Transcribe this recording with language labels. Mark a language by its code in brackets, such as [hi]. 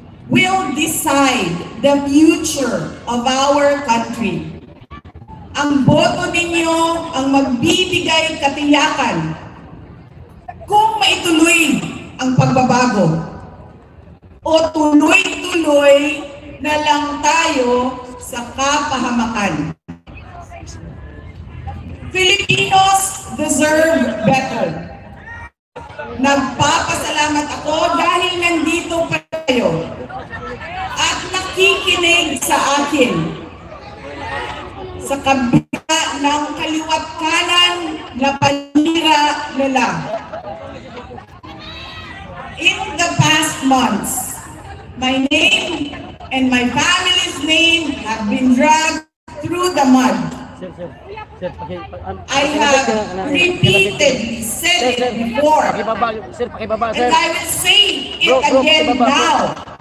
[en] Will decide the future of our country. [tl] Ang boto ninyo ang magbibigay katiyakan kung maituloy ang pagbabago o tuloy-tuloy na lang tayo sa kapahamakan. [en] Filipinos deserve better. [tl] Nagpapasalamat ako dahil nandito pa kayo at nakikinig sa akin sa kabila ng kaliwat kanan na panira nila. [en] In the past months, my name and my family's name have been dragged through the mud. I have repeatedly said it before, and I will say it again now.